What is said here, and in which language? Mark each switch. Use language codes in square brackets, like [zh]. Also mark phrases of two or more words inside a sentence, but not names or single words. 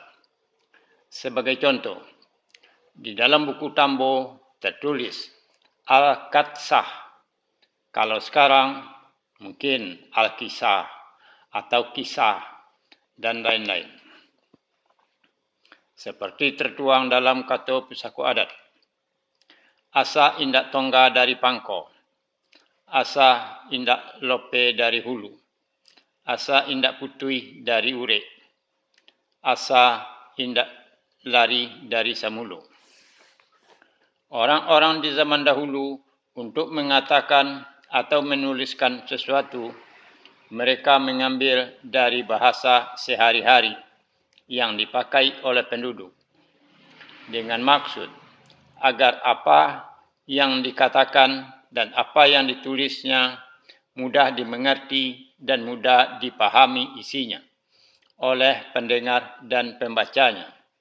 [id] Sebagai contoh, di dalam buku Tambo tertulis Al-Qatsah. Kalau sekarang mungkin Al-Kisah atau Kisah dan lain-lain. Seperti tertuang dalam Katup Saku Adat. [min] Asa indak tongga dari pangko. Asa indak lope dari hulu. Asa indak putui dari ure. Asa indak lari dari samulu. [id] Orang-orang di zaman dahulu untuk mengatakan atau menuliskan sesuatu, mereka mengambil dari bahasa sehari-hari yang dipakai oleh penduduk dengan maksud agar apa yang dikatakan dan apa yang ditulisnya mudah dimengerti dan mudah dipahami isinya oleh pendengar dan pembacanya.